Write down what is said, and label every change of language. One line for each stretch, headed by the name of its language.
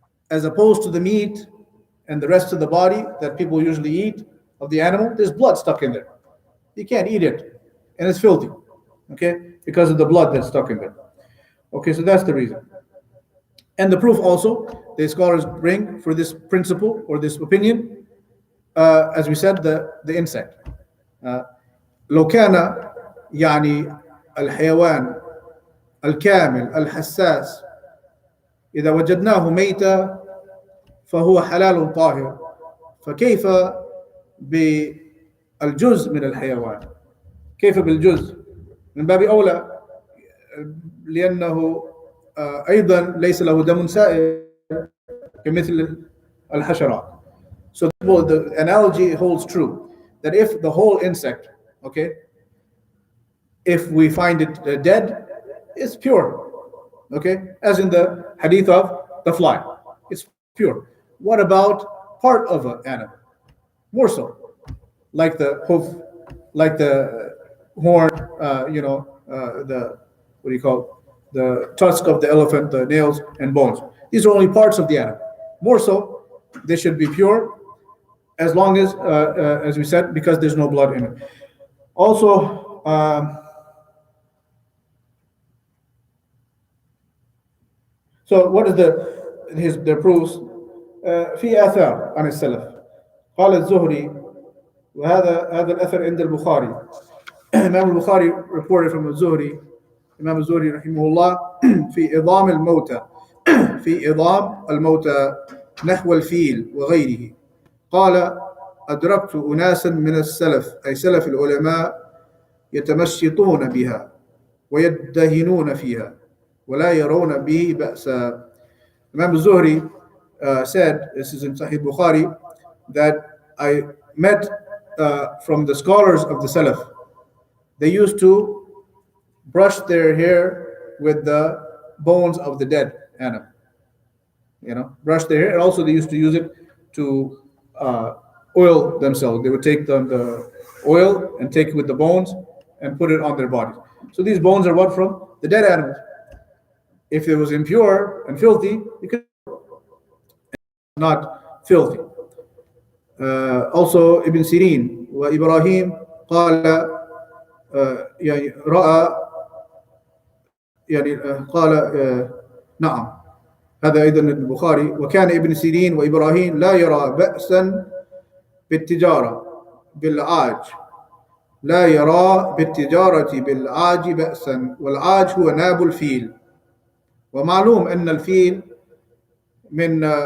English: As opposed to the meat and the rest of the body that people usually eat of the animal, there's blood stuck in there. You can't eat it, and it's filthy, okay, because of the blood that's stuck in there. Okay, so that's the reason. And the proof also, the scholars bring for this principle or this opinion, as we said, the insect.
Arabic: لو كان يعني الحيوان الكامل الحساس إذا وجدناه ميتا فهو حلال طاهر فكيف بالجزء من الحيوان؟ كيف بالجزء؟ من باب أولى لأنه أيضا ليس له دم سائل كمثل الحشرات.
English: So the analogy holds true that if the whole insect, okay, if we find it dead, it's pure, okay, as in the hadith of the fly, it's pure. What about part of an animal? More so, like the hoof, like the horn, the what do you call it? The tusk of the elephant, the nails and bones. These are only parts of the animal. More so, they should be pure, as long as we said, because there's no blood in it. Also, so what is the proofs?
Arabic: في آثار عن السلف. قال الزهري هذا الأثر عند البخاري.
English: Imam al-Bukhari reported from الزهري.
Arabic: Imam al-Zuhri رحمه الله في إضام الموتى في إضام الموتى نحو الفيل وغيره. قال أدركت أناسا من السلف أي سلف العلماء يتمشطون بها ويدهنون فيها ولا يرون به بأسا.
English: Imam al-Zuhri said, this is in Sahih Bukhari, that I met from the scholars of the Salaf. They used to brush their hair with the bones of the dead animal. Brush their hair, and also they used to use it to oil themselves. They would take the oil and take it with the bones and put it on their bodies. So these bones are what from? The dead animals. If it was impure and filthy, it could not filthy.
Arabic: Also Ibn Sirin وإبراهيم قال يعني رأى يعني قال نعم هذا أيضا البخاري وكان ابن سيرين وإبراهيم لا يرى بأسا بالتجارة بالعاج لا يرى بالتجارة بالعاج بأسا والعاج هو ناب الفيل ومعلوم أن الفيل من